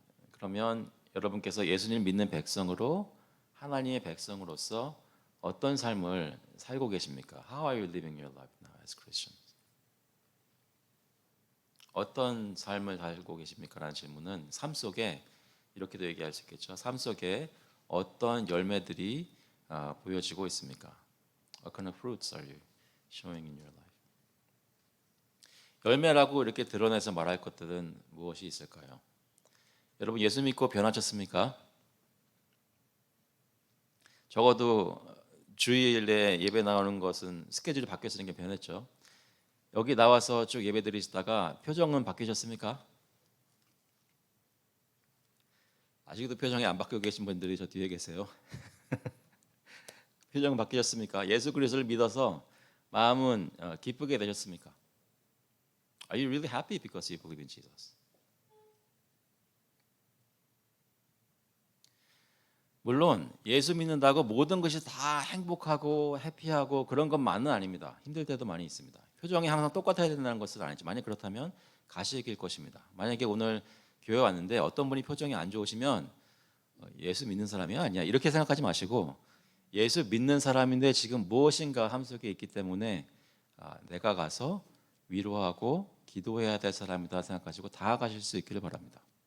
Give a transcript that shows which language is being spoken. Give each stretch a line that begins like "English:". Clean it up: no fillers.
Korean: 그러면 여러분께서 예수님 믿는 백성으로 하나님의 백성으로서 어떤 삶을 살고 계십니까?
English: How are you living your life now as Christians?
Korean: 어떤 삶을 살고 계십니까? 라는 질문은 삶 속에 이렇게도 얘기할 수 있겠죠. 삶 속에 어떤 열매들이 보여지고 있습니까?
English: What kind of fruits are you showing in your life?
Korean: 열매라고 이렇게 드러내서 말할 것들은 무엇이 있을까요? 여러분 예수 믿고 변하셨습니까? 적어도 주일에 예배 나오는 것은 스케줄이 바뀌었으는 게 변했죠. 여기 나와서 쭉 예배 드리시다가 표정은 바뀌셨습니까? 아직도 표정이 안 바뀌고 계신 분들이 저 뒤에 계세요. 표정 바뀌셨습니까? 예수 그리스도를 믿어서 마음은 기쁘게 되셨습니까?
English: Are you really happy because you believe in Jesus?
Korean: 물론 예수 믿는다고 모든 것이 다 행복하고 해피하고 그런 것만은 아닙니다. 힘들 때도 많이 있습니다. 표정이 항상 똑같아야 된다는 것은 아니지. 만약 그렇다면 가시길 것입니다. 만약에 오늘 교회 왔는데 어떤 분이 표정이 안 좋으시면 예수 믿는 사람이 아니야 이렇게 생각하지 마시고 예수 믿는 사람인데 지금 무엇인가 함 속에 있기 때문에 내가 가서 위로하고 기도해야 될 사람이다 생각하시고 다가가실 수 있기를 바랍니다.